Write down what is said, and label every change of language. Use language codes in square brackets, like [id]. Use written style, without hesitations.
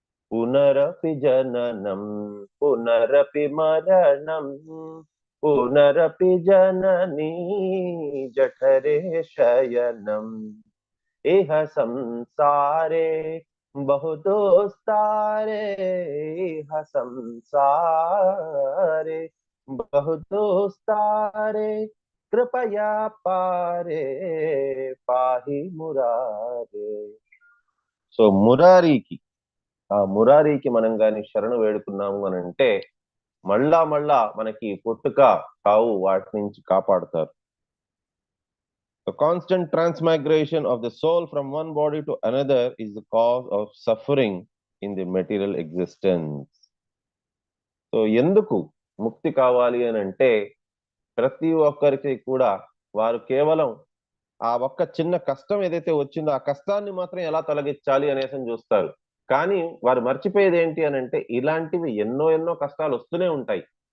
[sa] పునరపి జననం పునరపి మరణం పునరపి జననీ జఠరే శయనం ఇహ సంసారే బహుదోస్తారే ఇహ సంసారే బహుదోస్తారే కృపయా పారే పాహి మురారే. [te] సో ఆ మురారికి మనం గాని శరణు వేడుకున్నాము అని అంటే మళ్ళా మనకి పుట్టుక, చావు వాటి నుంచి కాపాడుతారు. [en] The constant transmigration of the soul from one body to another is the cause of suffering in the material existence. [te] So ఎందుకు ముక్తి కావాలి అని అంటే ప్రతి ఒక్కరికి కూడా వారు కేవలం ఆ ఒక్క చిన్న కష్టం ఏదైతే వచ్చిందో ఆ కష్టాన్ని మాత్రం ఎలా తొలగించాలి అనేసి చూస్తారు. కానీ వారు మర్చిపోయేది ఏంటి అని అంటే ఇలాంటివి ఎన్నో ఎన్నో కష్టాలు వస్తూనే ఉంటాయి.